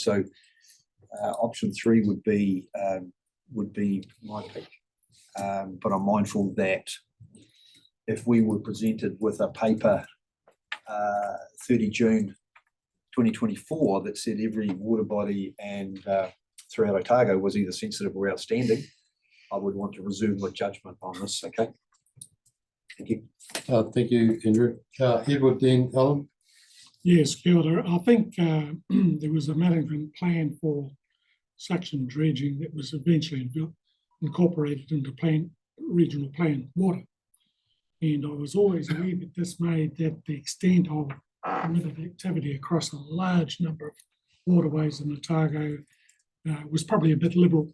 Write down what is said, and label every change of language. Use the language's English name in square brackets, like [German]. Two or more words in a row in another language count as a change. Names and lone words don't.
[English] So option 3 would be my pick, but I'm mindful that if we were presented with a paper 30 June 2024 that said every water body and throughout Otago was either sensitive or outstanding, I would want to reserve my judgment on this. Okay. Thank you. Thank you, Andrew. Edward, then Alan. Yes, [Māori] kia ora. [English] I think there was a management plan for suction dredging that was eventually incorporated into regional plan water. And I was always aware that this made that the extent of permitted activity across a large number of waterways in Otago was probably a bit liberal.